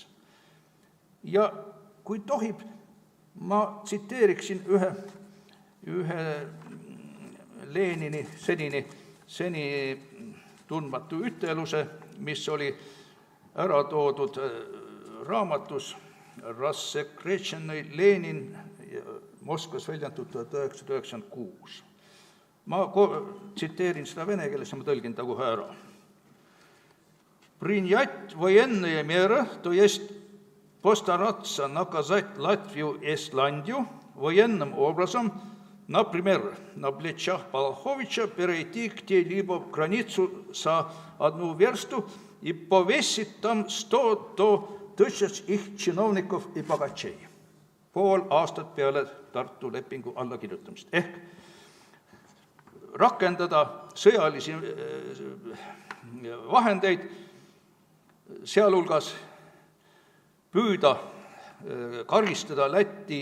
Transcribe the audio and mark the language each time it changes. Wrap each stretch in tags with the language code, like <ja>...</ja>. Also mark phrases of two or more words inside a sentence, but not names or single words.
<et>Ja kui tohib, ma tsiteeriksin ühe Lenini seni tundmatu üteluse, mis oli ära toodud raamatus Rassekretšennõi Lenin Moskvas väljendatud 1996. Ma tsiteerin seda vene keeles ja ma tõlgin ta kohe ära.</et> <ru>Принять военные меры, то есть постараться наказать Латвию и Исландию военным образом, например, на плечах Палаховича перейти где-либо границу за 1 версту и повесить там 100 тысяч их чиновников и богачей.</ru> <et>Pool aastat peale Tartu lepingu allakirjutamist. Ehk rakendada sõjalisi vahendeid, sealhulgas püüda karistada Läti</et>